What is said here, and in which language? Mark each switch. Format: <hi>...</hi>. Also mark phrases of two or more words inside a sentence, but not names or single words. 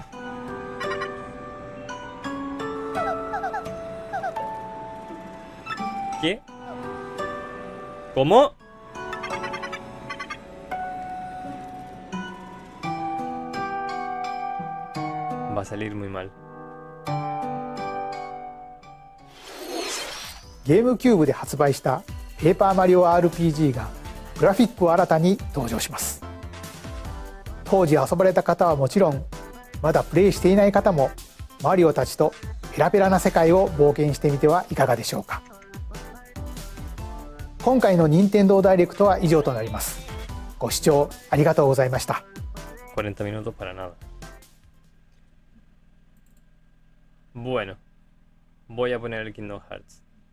<es>¿Qué? ¿Cómo? Va a salir muy mal.</es> <ja>ゲームキューブで発売したペーパーマリオ RPG がグラフィックを新たに登場します。当時遊ばれた方はもちろん、まだプレイしていない方もマリオたちとペラペラな世界を冒険してみてはいかがでしょうか。今回の任天堂ダイレクトは以上となります。ご視聴ありがとうございました。</ja> <es>40 minutos para nada. Bueno, voy a poner el Kingdom Hearts.</es>